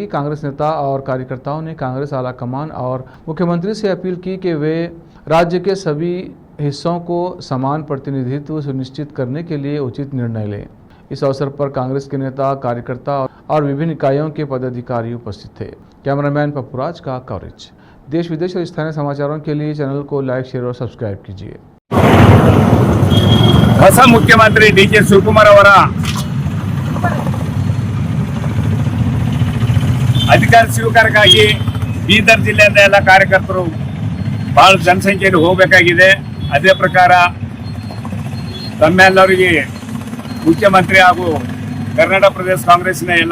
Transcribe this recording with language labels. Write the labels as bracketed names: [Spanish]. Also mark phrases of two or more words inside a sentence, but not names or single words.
[Hindi] कांग्रेस नेता और कार्यकर्ताओं ने कांग्रेस आला कमान और मुख्यमंत्री से अपील की कि वे राज्य के सभी हिस्सों को समान प्रतिनिधित्व सुनिश्चित करने के लिए उचित निर्णय लें। इस अवसर पर कांग्रेस के नेता, कार्यकर्ता और विभिन्न इकाइयों के पदाधिकारी उपस्थित थे। कैमरामैन पप्पूराज का कवरेज। देश विदेश और स्थानीय समाचारों के लिए चैनल को [English] like, share [Hindi] और सब्सक्राइब कीजिए। [Kannada] ಹೊಸ ಮುಖ್ಯಮಂತ್ರಿ ಡಿ.ಕೆ. ಶಿವಕುಮಾರ್ ಅವರ ಅಧಿಕಾರ ಸ್ವೀಕಾರಕ್ಕಾಗಿ ಬೀದರ್ ಜಿಲ್ಲೆಯಿಂದ ಎಲ್ಲ ಕಾರ್ಯಕರ್ತರು ಬಹಳ ಜನಸಂಖ್ಯೆಯಲ್ಲಿ ಹೋಗಬೇಕಾಗಿದೆ। ಅದೇ ಪ್ರಕಾರ ತಮ್ಮೆಲ್ಲರಿಗೆ ಮುಖ್ಯಮಂತ್ರಿ ಹಾಗೂ ಕರ್ನಾಟಕ ಪ್ರದೇಶ ಕಾಂಗ್ರೆಸ್ನ ಎಲ್ಲ